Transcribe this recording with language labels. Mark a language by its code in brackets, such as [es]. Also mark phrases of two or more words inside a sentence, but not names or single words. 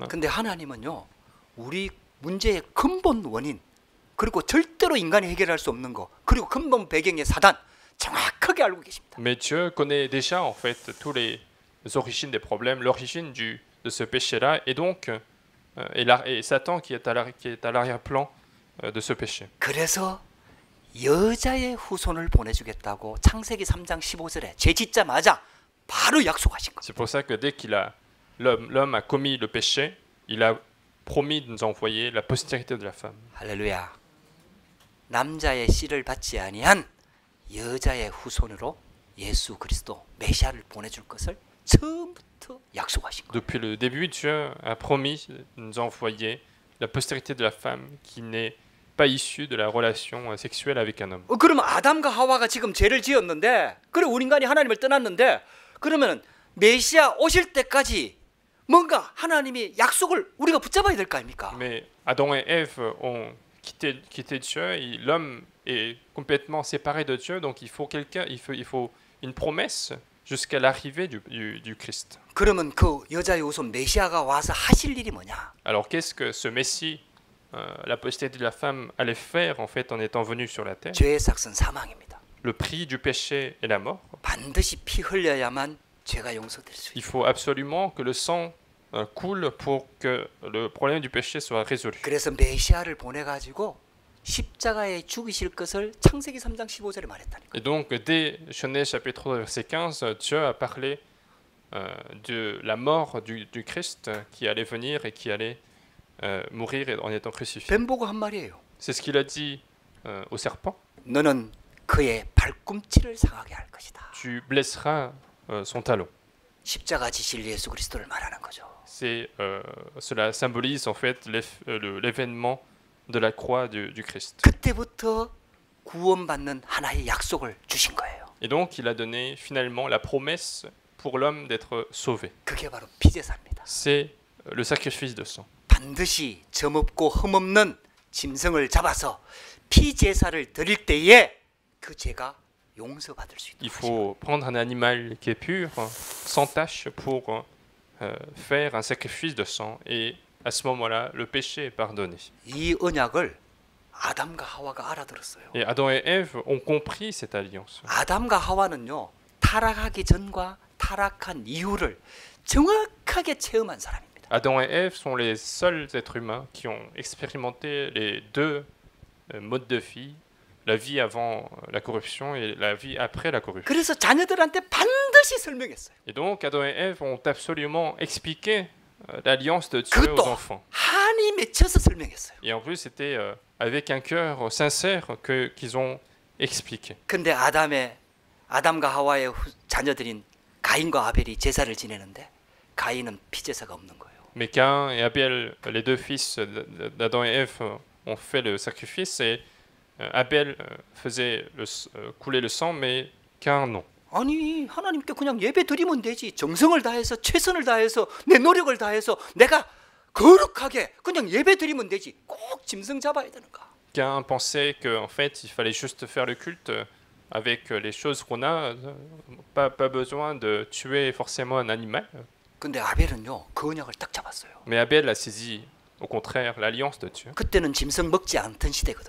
[ko] 근데 하나님은요, 우리 문제의 근본 원인 그리고 절대로 인간이 해결할 수 없는 거 그리고 근본 배경의 사단 정확하게 알고 계십니다. [fr] Mais Dieu connaît déjà en fait tous les origines des problèmes, l'origine de ce péché-là, et donc et Satan qui est à l'arrière-plan de ce péché. [ko] 그래서 여자의 후손을 보내주겠다고 창세기 3장 15절에 죄 짓자마자 바로 약속하신 겁니다. [fr] C'est pour ça que dès l'homme a commis le péché, il a promis de nous envoyer la postérité de la femme. [ko] 할렐루야. 남자의 씨를 받지 아니한 여자의 후손으로 예수 그리스도 메시아를 보내줄 것을 처음부터 약속하신 거예요. [fr] Depuis le début, Dieu a promis de nous envoyer la postérité de la femme qui n'est pas issue de la relation sexuelle avec un homme. [ko] 그러면 아담과 하와가 지금 죄를 지었는데, 그래 우리 인간이 하나님을 떠났는데, 그러면 메시아 오실 때까지 뭔가 하나님이 약속을 우리가 붙잡아야 될 거 아닙니까? [fr] Mais Adam et Ève ont quitté Dieu, et l'homme est complètement séparé de Dieu, donc il faut une promesse jusqu'à l'arrivée du Christ. [ko] 그러면 그 여자의 후손 메시아가 와서 하실 일이 뭐냐? [fr] Alors qu'est-ce que ce Messie, la postérité de la femme, allait faire en fait en étant venu sur la terre? [ko] 죄의 삭은 사망입니다. [fr] Le prix du péché est la mort. [ko] 반드시 피 흘려야만 죄가 용서될 수 [fr] Il [ko] 있어요. [fr] faut absolument que le sang coule pour que le problème du péché soit résolu. [ko] 그래서 메시아를 보내가지고 십자가에 죽이실 것을 창세기 3장 15절에 말했다니까. [fr] Et donc, dès Genèse chapitre 3, verset 15, Dieu a parlé de la mort du Christ qui allait venir et qui allait mourir en étant crucifié. [ko] 뱀 보고 한 말이에요. [fr] C'est ce qu'il a dit au serpent. [ko] 너는 그의 발꿈치를 상하게 할 것이다. [fr] Tu blesseras son talon. [ko] 십자가 지실 예수 그리스도를 말하는 거죠. [fr] Cela symbolise en fait l'événement de la croix du Christ. [ko] 그때부터 구원받는 하나의 약속을 주신 거예요. [fr] Et donc, il a donné finalement la promesse pour l'homme d'être sauvé. [ko] 그게 바로 피제사입니다. [fr] C'est le sacrifice de sang. [ko] 반드시 점없고 흠없는 짐승을 잡아서 피제사를 드릴 때에 그 죄가 용서받을 수 [fr] Il [ko] 있도록 [fr] faut prendre un animal qui est pur, sans tache, pour faire un sacrifice de sang. Et à ce moment-là, le péché est pardonné. [ko] 이 언약을 아담과 하와가 알아들었어요. [fr] Et Adam et Ève ont compris cette alliance. [ko] 아담과 하와는요, 타락하기 전과 타락한 이후를 정확하게 체험한 사람입니다. [fr] Adam et Ève sont les seuls êtres humains qui ont expérimenté les deux modes de vie, la vie avant la corruption et la vie après la corruption. [ko] 그래서 자녀들한테 반드시 설명했어요. [fr] Et donc Adam et Ève ont absolument expliqué l'alliance de Dieu aux [ko] 그것도 [fr] enfants. [ko] 한이 맺혀서 설명했어요. [fr] Et en plus, c'était avec un cœur sincère qu'ils ont expliqué. [ko] 근데 아담과 하와의 자녀들인 가인과 아벨이 제사를 지내는데 가인은 피제사가 없는 거예요. [fr] Mais Caïn et Abel, les deux fils d'Adam et Ève, ont fait le sacrifice et Abel faisait couler le sang, mais Caïn non. [ko] 아니 하나님께 그냥 예배 드리면 되지. 정성을 다해서 최선을 다해서 내 노력을 다해서 내가 거룩하게 그냥 예배 드리면 되지. 꼭 짐승 잡아야 되는가? [fr] Caïn pensait qu'en fait, il fallait juste faire le culte avec les choses qu'on a, pas besoin de tuer forcément un animal. [ko] 근데 아벨은요 그 언약을 딱 잡았어요. [fr] Mais Abel a saisi, au contraire, l'alliance de Dieu. [ko] 그때는 짐승 먹지 않던 시대거든요.